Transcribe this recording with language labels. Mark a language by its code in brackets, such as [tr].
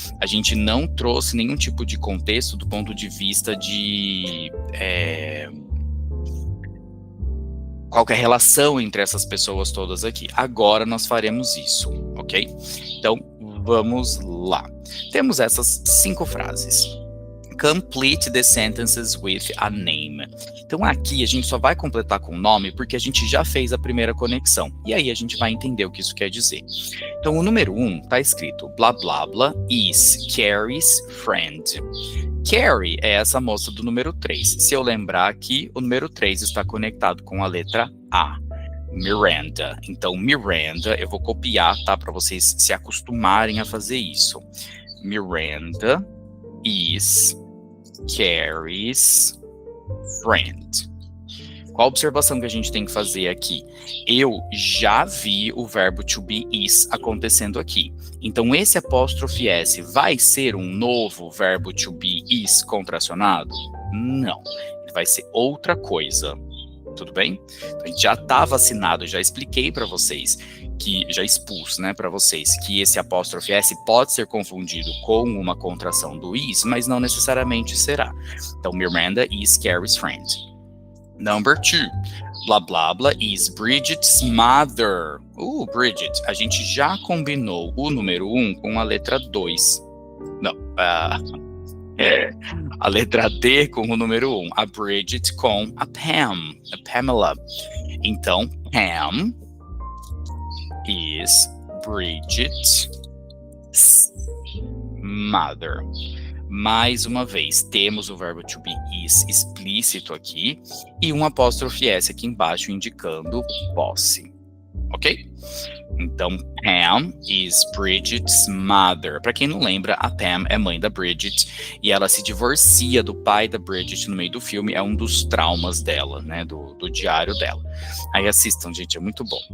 [pt] A gente não trouxe nenhum tipo de contexto do ponto de vista de qualquer relação entre essas pessoas todas aqui. Agora nós faremos isso, ok? Então, vamos lá. Temos essas 5 frases. [en] Complete the sentences with a name. [pt] Então aqui a gente só vai completar com o nome porque a gente já fez a primeira conexão. E aí a gente vai entender o que isso quer dizer. Então o número 1 está escrito blá blá blá [en] is Carrie's friend. [pt] Carrie é essa moça do número 3. Se eu lembrar aqui, o número 3 está conectado com a letra A. Miranda. Então Miranda, eu vou copiar, tá? Para vocês se acostumarem a fazer isso. [en] Miranda is Carrie's friend. [pt] Qual a observação que a gente tem que fazer aqui? Eu já vi o verbo to be is acontecendo aqui. Então, esse apóstrofe S vai ser um novo verbo to be is contracionado? Não. Ele vai ser outra coisa. Tudo bem? Então, a gente já está vacinado, já expliquei para vocês, que já expus, né, para vocês, que esse apóstrofe S pode ser confundido com uma contração do is, mas não necessariamente será. Então, [en] Miranda is Carrie's friend. Number 2, blá blá blá is Bridget's mother. [pt] Bridget, a gente já combinou o número 1 com a letra 2. Não, a letra D com o número 1, a Bridget com a Pam, a Pamela. Então, [en] Pam is Bridget's mother. [pt] Mais uma vez, temos o verbo to be is explícito aqui e um apóstrofe S aqui embaixo indicando posse. Ok? Então, [en] Pam is Bridget's mother. [pt] Para quem não lembra, a Pam é mãe da Bridget e ela se divorcia do pai da Bridget no meio do filme. É um dos traumas dela, né? Do diário dela. Aí assistam, gente, é muito bom.